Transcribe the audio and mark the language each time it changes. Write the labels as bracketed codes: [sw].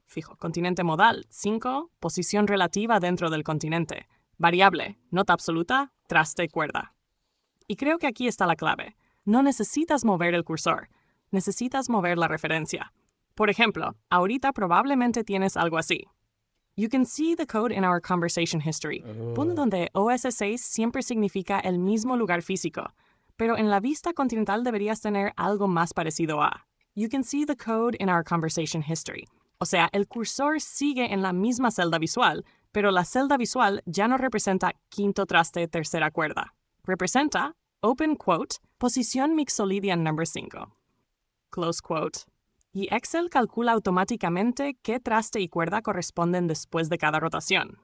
[es] Fijo, continente modal, 5, posición relativa dentro del continente. Variable, nota absoluta, traste, cuerda. Y creo que aquí está la clave. No necesitas mover el cursor. Necesitas mover la referencia. Por ejemplo, ahorita probablemente tienes algo así. [en] You can see the code in our conversation history. [es] Punto donde OS 6 siempre significa el mismo lugar físico, pero en la vista continental deberías tener algo más parecido a. [en] You can see the code in our conversation history. [es] O sea, el cursor sigue en la misma celda visual, pero la celda visual ya no representa quinto traste, tercera cuerda. [en] Representa, open quote, posición Mixolydian number 5. Close quote. [es] Y Excel calcula automáticamente qué traste y cuerda corresponden después de cada rotación.